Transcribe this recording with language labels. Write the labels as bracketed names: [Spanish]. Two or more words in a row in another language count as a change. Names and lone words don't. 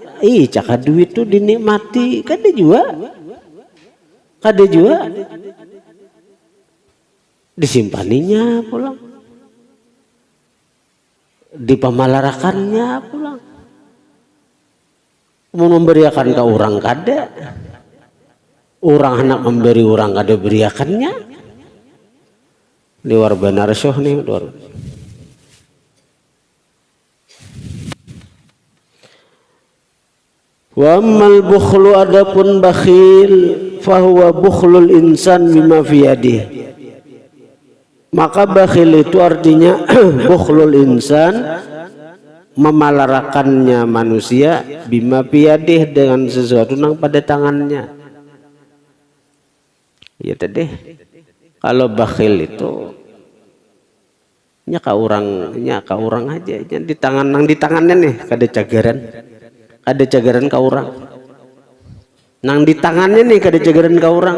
[Banjar] Caka duit tuh dinikmati, kada juga disimpaninya pulang, dipamalarakannya pulang, mau memberiakan ke orang kada, orang hendak memberi orang kada beriakannya, luar benar syuh nih luar. [Arabic] Wa ammal bukhlu, [Indonesian] adapun bakhil, [Arabic] fahuwa bukhlul insan bima fi yadihi. [Banjar] Maka bakhil itu artinya [Arabic] bukhlul insan, [Banjar] memalarakannya manusia, [Arabic] bima fi yadihi, [Indonesian] dengan sesuatu yang pada tangannya. [Banjar] Ya tadi kalau bakhil itu nyaka orang aja di tangannya nih kada cagaran. Ada cagaran ke orang nang di tangannya nih kada cagaran ke orang.